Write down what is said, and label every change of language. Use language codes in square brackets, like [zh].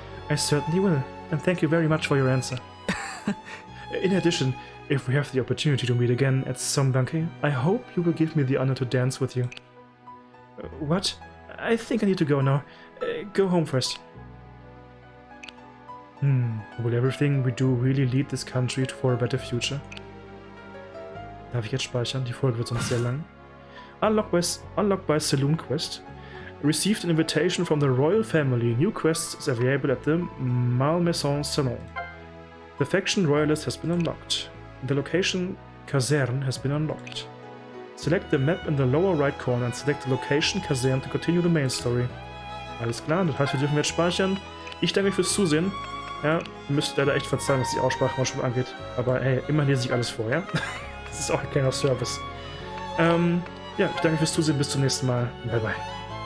[en] I certainly will, and thank you very much for your answer. In addition, if we have the opportunity to meet again at some banquet, I hope you will give me the honor to dance with you. What? I think I need to go now. Go home first. Will everything we do really lead this country for a better future? [de] Darf ich jetzt speichern? Die Folge wird sonst sehr lang. [en] Unlocked by Saloon Quest. Received an invitation from the royal family. New quest is available at the Malmaison Salon. The faction royalist has been unlocked. The location Kaserne has been unlocked. Select the map in the lower right corner and select the location Kaserne to continue the main story. [de] Alles klar, das heißt, wir dürfen jetzt speichern. Ich danke euch fürs Zusehen. Ja, ihr müsst leider echt verzeihen, was die Aussprache manchmal angeht. Aber hey, immer lese ich alles vor, ja? Das ist auch ein kleiner Service. Ja, ich danke fürs Zusehen. Bis zum nächsten Mal. Bye, bye.